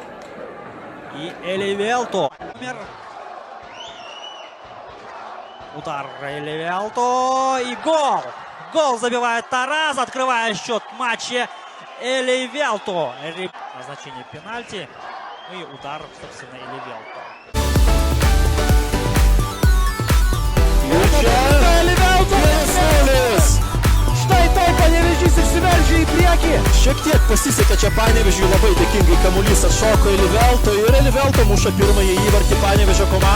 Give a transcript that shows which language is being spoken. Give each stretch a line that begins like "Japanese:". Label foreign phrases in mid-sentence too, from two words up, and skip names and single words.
Russian: И Эливелто. Удар Эливелто и гол! Гол забивает Тарас, открывая счет в матче Эливелто. Назначение пенальти. Ну и удар, собственно, Эливелто.
Lithuanian: Štai taip Panevėžys išsiveržė į priekį. Šiek tiek pasisekė čia Panevėžiui, labai dėkingai kamuolys atšoko į Livelto ir Livelto muša pirmąjį įvartį Panevėžio komandai.